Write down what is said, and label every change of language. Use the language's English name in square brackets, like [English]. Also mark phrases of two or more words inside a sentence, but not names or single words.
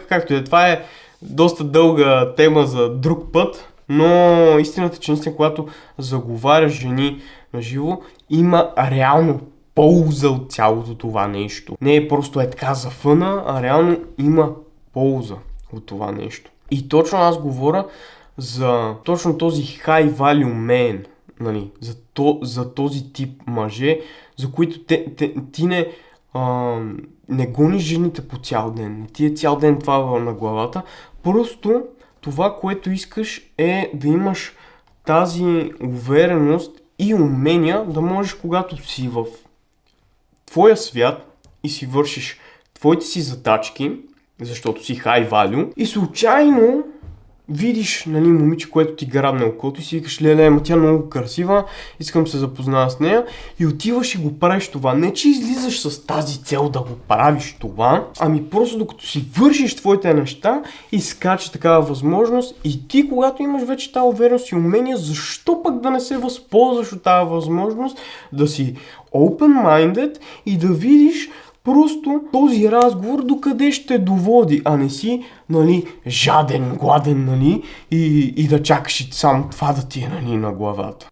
[Bulgarian] Както и това е доста дълга тема за друг път, но истината е, че наистина, когато заговаряш жени на живо, има реално полза от цялото това нещо. Не е просто така за фъна, а реално има полза от това нещо. И точно аз говоря за точно този [English] high value man, [Bulgarian] нали, за този тип мъже, за които ти не гониш жените по цял ден, не ти е цял ден това на главата, просто това, което искаш е да имаш тази увереност и умения да можеш, когато си в твоя свят и си вършиш твоите си задачки, защото си [English] high value, [Bulgarian] и случайно видиш, нали, момиче, което ти грабне окото и си викаш, леле, тя е много красива, искам да се запозная с нея, и отиваш и го правиш това. Не че излизаш с тази цел да го правиш това, ами просто докато си вършиш твоите неща и скача такава възможност, и ти, когато имаш вече тази увереност и умения, защо пък да не се възползваш от тази възможност, да си open-minded и да видиш просто този разговор докъде ще доводи, а не си, нали, жаден, гладен, нали, и да чакаш и само това да ти е, нали, на главата.